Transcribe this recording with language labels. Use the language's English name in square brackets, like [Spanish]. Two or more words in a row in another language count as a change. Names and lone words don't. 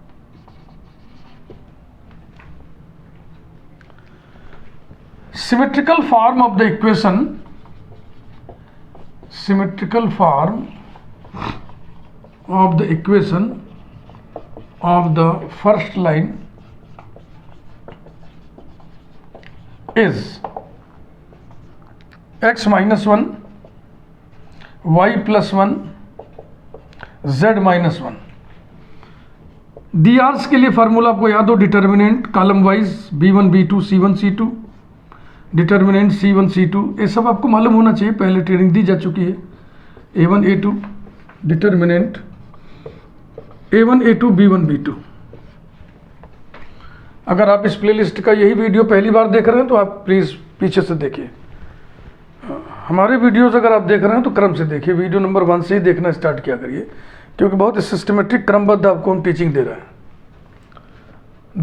[English] Symmetrical form of the equation, symmetrical form of the equation of the first line is x minus 1 y plus 1 z माइनस 1। [Hindi] डी आर्स के लिए फार्मूला आपको याद हो, [English] determinant column wise [Hindi] b1 b2 c1 c2, डिटर्मिनेंट c1 c2, ये सब आपको मालूम होना चाहिए, पहले ट्रेनिंग दी जा चुकी है। [English] a1 a2 determinant a1 a2 b1 b2. [Hindi] अगर आप इस प्लेलिस्ट का यही वीडियो पहली बार देख रहे हैं तो आप प्लीज़ पीछे से देखिए। हमारे वीडियोस अगर आप देख रहे हैं तो क्रम से देखिए, [English] video number [Hindi] 1 से ही देखना स्टार्ट किया करिए, क्योंकि बहुत सिस्टमेटिक क्रमबद्ध आपको हम टीचिंग दे रहे हैं।